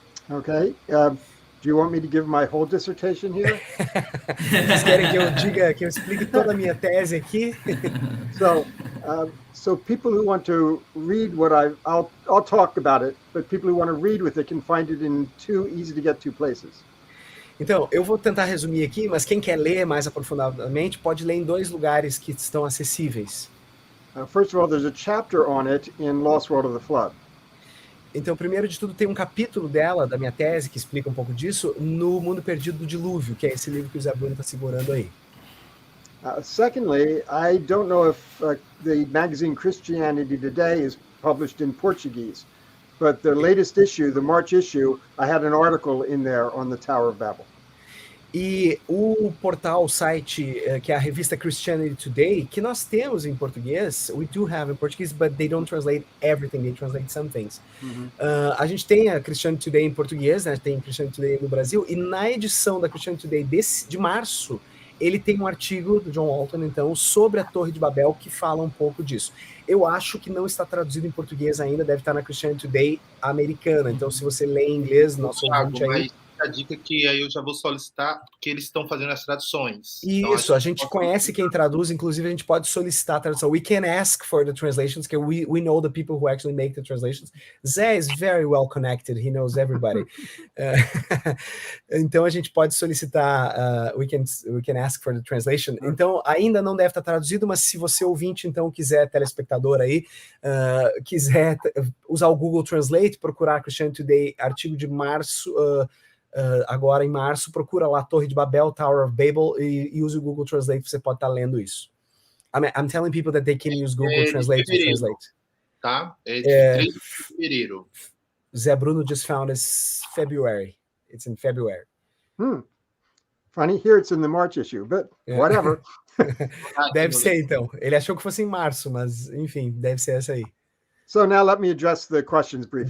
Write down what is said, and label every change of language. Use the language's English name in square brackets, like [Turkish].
[English] Okay. Do you want me to give my whole dissertation here? [Portuguese] Vocês querem que eu explique toda a minha tese aqui? [English] So people who want to read what I'll talk about it, but people who want to read with it can find it in two easy to get to places. [Portuguese] Então, eu vou tentar resumir aqui, mas quem quer ler mais aprofundadamente pode ler em dois lugares que estão acessíveis. [English] First of all, there's a chapter on it in Lost World of the Flood. [Portuguese] Então, primeiro de tudo, tem um capítulo dela, da minha tese, que explica um pouco disso, no Mundo Perdido do Dilúvio, que é esse livro que o Zé Bruno está segurando aí. [English] Secondly, I don't know if the magazine Christianity Today is published in Portuguese, but the latest issue, the March issue, I had an article in there on the Tower of Babel. [Portuguese] E o portal, o site, que é a revista Christianity Today, que nós temos em português, [English] we do have in Portuguese, but they don't translate everything, they translate some things. [Portuguese] A gente tem a Christianity Today em português, né? Tem Christianity Today no Brasil, e na edição da Christianity Today de março, ele tem um artigo do John Walton, então, sobre a Torre de Babel, que fala um pouco disso. Eu acho que não está traduzido em português ainda, deve estar na Christianity Today americana, então se você lê em inglês, nosso ouvinte aí... A dica que aí eu já vou solicitar, porque eles estão fazendo as traduções. Isso, então, a gente conhece quem traduz, inclusive a gente pode solicitar a tradução. [English] We can ask for the translations, because we know the people who actually make the translations. Zé is very well connected, he knows everybody. [Portuguese] Então a gente pode solicitar, [English] we can ask for the translation. [Portuguese] Então ainda não deve estar traduzido, mas se você ouvinte, então, quiser, telespectador aí, quiser usar o Google Translate, procurar Christianity Today, artigo de março... agora em março, procura lá Torre de Babel, Tower of Babel, e use o Google Translate, você pode estar lendo isso. [English] I'm telling people that they can use Google Translate to translate. [Portuguese] Tá? É de 3 de fevereiro. [English] Zé Bruno just found it's February. It's in February. Funny, here it's in the March issue, but whatever. [Portuguese] Deve ser, então. Ele achou que fosse em março, mas, enfim, deve ser essa aí. [English] So now let me address the questions briefly.